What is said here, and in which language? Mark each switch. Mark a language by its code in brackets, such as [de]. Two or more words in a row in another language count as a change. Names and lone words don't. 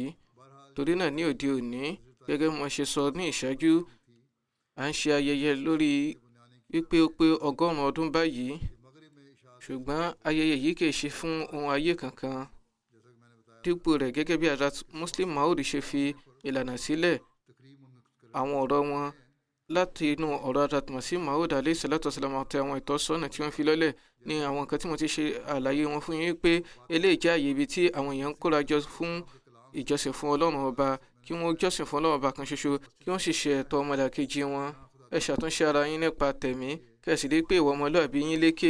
[yo] Torí náà ní òde òní, gẹ́gẹ́ bí mo ṣe sọ ní ìṣáájú, à ń ṣe ayẹyẹ lórí wípé ó pé 100 ọdún báyìí. Ṣùgbọ́n ayẹyẹ yìí kìí ṣe fún ohun ayé kankan. Dípò rẹ̀, gẹ́gẹ́ bí Hazrat Muslim Maud ṣe fi ìlànà sílẹ̀, àwọn ọ̀rọ̀ wọn láti inú ọ̀rọ̀ Hazrat Masih Maud [ar] عليه الصلاة والسلام [yo] àti àwọn ìtọ́sọ́nà tí wọ́n fi lọ́lẹ̀ ní àwọn nǹkan tí mo ti ṣe àlàyé wọn fún yín pé eléyìí jẹ́ àyè ibi tí àwọn èèyàn ń kóra jọ fún ìjọsìn fún Ọlọ́run ọba, kí wọ́n jọ́sìn fún Ọlọ́run ọba kan ṣoṣo, kí wọ́n sì ṣe ẹ̀tọ́ ọmọlàkejì wọn. Ẹ ṣàtúnṣe ara yín nípa tẹ̀mí, kẹ̀sì rí pé ìwà ọmọlúàbí yín lékè.